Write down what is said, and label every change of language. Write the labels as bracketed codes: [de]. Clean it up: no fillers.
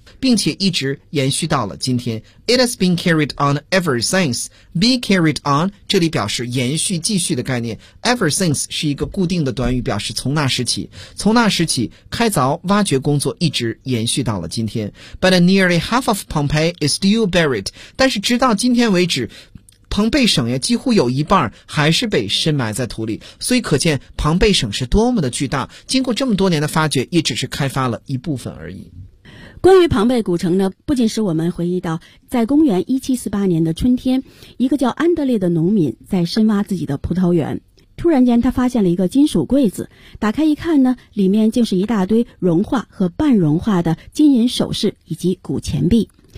[zh] 并且一直延续到了今天。 [en] It has been carried on ever since. Be carried on, [zh] 这里表示延续继续的概念。 [en] Ever since [zh] 是一个固定的短语表示从那时起。从那时起开凿挖掘工作一直延续到了今天。 [en] But nearly half of Pompeii is still buried. [zh] 但是直到今天为止庞贝省呀几乎有一半还是被深埋在土里。所以可见庞贝省是多么的巨大经过这么多年的发掘也只是开发了一部分而已。关于庞贝古城呢不仅使我们回忆到在公元1748年的春天一个叫安德烈的农民在深挖自己的葡萄园突然间他发现了一个金属柜子打开一看呢里面竟是一大堆融化和半融化的金银首饰以及古钱币